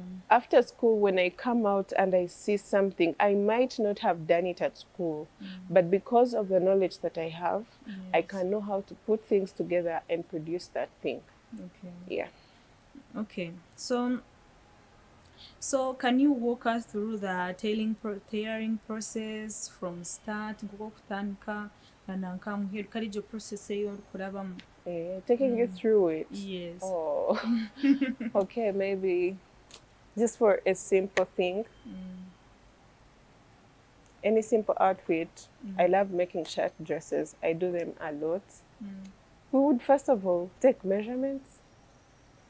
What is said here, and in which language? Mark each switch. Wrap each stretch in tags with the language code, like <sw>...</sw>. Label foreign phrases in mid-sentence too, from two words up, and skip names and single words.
<en>After school, when I come out and I see something, I might not have done it at school, but because of the knowledge that I have, I can know how to put things together and produce that thing. Okay. Yeah. Okay. So can you walk us through the tailoring process from start</en> <nyn>kutandika nanka muheru karijo process eyo kurabamo?</nyn> <en>Taking you through it. Yes. Oh. Okay, maybe just for a simple thing. Any simple outfit. I love making shirt dresses. I do them a lot. We would first of all take measurements.</en>